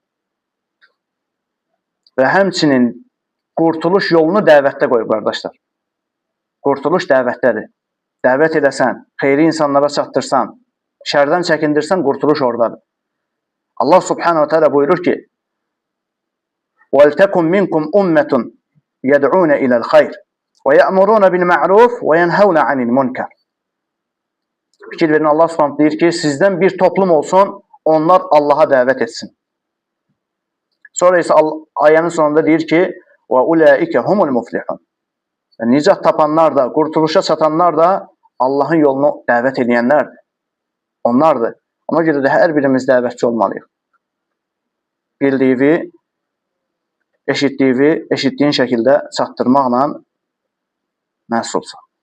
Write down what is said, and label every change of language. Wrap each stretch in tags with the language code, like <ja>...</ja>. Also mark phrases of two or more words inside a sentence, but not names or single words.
<az>Və həmçinin qurtuluş yolunu dəvətdə qoyub, qardaşlar. Qurtuluş dəvətdədir. Dəvət edəsən, xeyri insanlara çatdırsan, şərdən çəkindirsən, qurtuluş oradadır.</az> <ar>الله سبحانه تعالى</ar> <az>buyurur ki:</az> <ar>وَلْتَكُمْ مِنْكُمْ أُمَّةٌ يَدْعُونَ إِلَى الْخَيْرِ وَيَأْمُرُونَ بِالْمَعْرُوفِ وَيَنْهَوْنَ عَنِ الْمُنْكَرِ.</ar> <az>Fikir verin, Allah subhanahu deyir ki, sizdən bir toplum olsun, onlar Allaha dəvət etsin. Sonra isə ayənin sonunda deyir ki,</az> <ar>وَاُولَٰئِكَ هُمُ الْمُفْلِحُونَ.</ar> <az>Nicat tapanlar da, qurtuluşa çatanlar da Allahın yolunu dəvət edənlərdir. Onlardır. Ona görə də hər birimiz dəvətçi olmalıyıq. Bildiyi, eşitdiyin şəkildə çatdırmaqla məsulsan.</az>